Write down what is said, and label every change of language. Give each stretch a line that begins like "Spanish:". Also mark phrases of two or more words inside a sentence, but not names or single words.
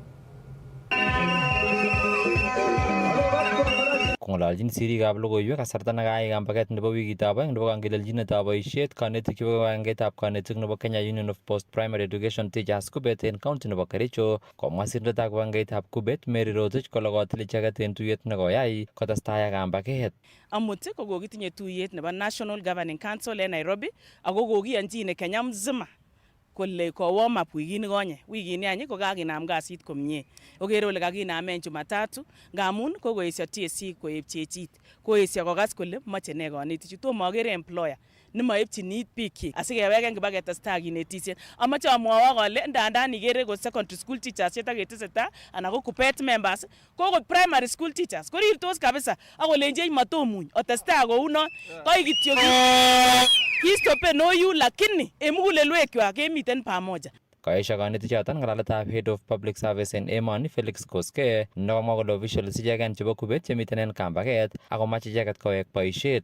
Kalenjin: Kong'ololjin sirikab logoiwek kasarta nekayai kambaget nebo wikitab oeng nebo kangelelchinetab boisiet kanetik chebo kibagengeitab kanetik nebo Kenya Union of Post Primary Education Teachers Kubet en county nebo Kericho, komwa sirindetab kibagengeitab Kubet Mary Rotich kole kotil icheket en tuyet nekoyai kotestai ak kambaget. Amut ko kokitinye tuyet nebo National Governing Council en Nairobi ako kokiyonjine Kenya mzima kole
English: warm up
Kalenjin: wikini konye. Wikini any ko kakinam kasit komie. Okere ole kakinamen Jumatatu ngamun ko koesio TSC koep chechit. Koesio kokas kole moche ne konetichu. Tomo okere employer nemoepchin biik asikeweken kibaketestai kinetisien. Amoche amwowok kole ndandan ikere ko
English: secondary school teachers
Kalenjin: chetaketeseta anan ko Kupet members ko
English: primary school teachers
Kalenjin: korirtos kabisa akolenjech matomuny otestai kounon koi kityo kistopen oyu lakini emugulelwekwak kemiten pamoja. Kaesha kanetichoton ng'alaletab
English: Head of Public Service
Kalenjin: en emoni Felix Koskei nekomwa kole officials icheken chebo Kubet chemiten en kambaget akomache icheket kowek boisiet.